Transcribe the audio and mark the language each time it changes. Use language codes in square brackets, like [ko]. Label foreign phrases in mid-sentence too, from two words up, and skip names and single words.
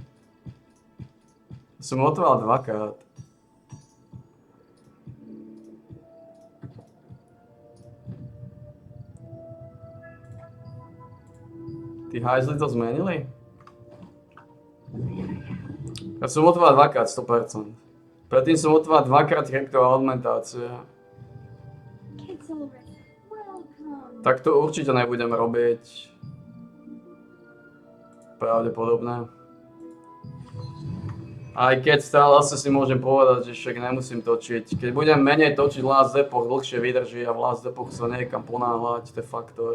[sk] Som otvoril dvakrát. Tí hajzli to zmenili? Ja som otvoril dvakrát, 100%. Predtým som otvoril dvakrát kryptová augmentácia. [en] It's already welcome. [sk] Tak to určite nebudem robiť. Pravdepodobné. Aj keď stále asi si môžem povedať, že však nemusím točiť. Keď budem menej točiť v Last Epoch, dlhšie vydrží a v Last Epoch sa niekam ponáhľať, to je faktor.